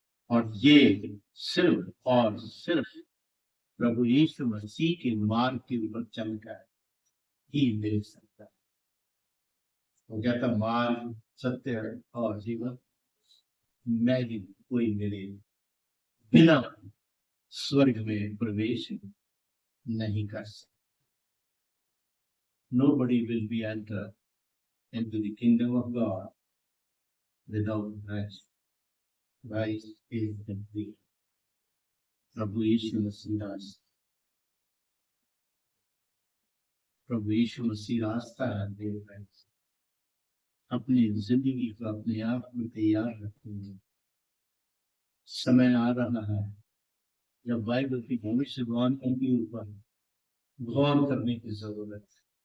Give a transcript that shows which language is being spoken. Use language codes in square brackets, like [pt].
[hi] और ये सिर्फ और सिर्फ प्रभु यीशु मसीह के मार्ग के ऊपर चलकर ही मिल सकता है। वो कहता मार्ग, सत्य और जीवन, मैं भी कोई मेरे बिना स्वर्ग में प्रवेश नहीं कर सकता। [en] Nobody will be enter into the kingdom of God without Christ. Christ is the way. [hi] प्रभु यीशु मसीह रास्ता, प्रभु यीशु मसीह रास्ता है। देव अपनी जिंदगी को अपने आप में तैयार रखेंगे। समय आ रहा है जब बाइबल की भविष्यवाणी के ऊपर गौर करने की जरूरत है।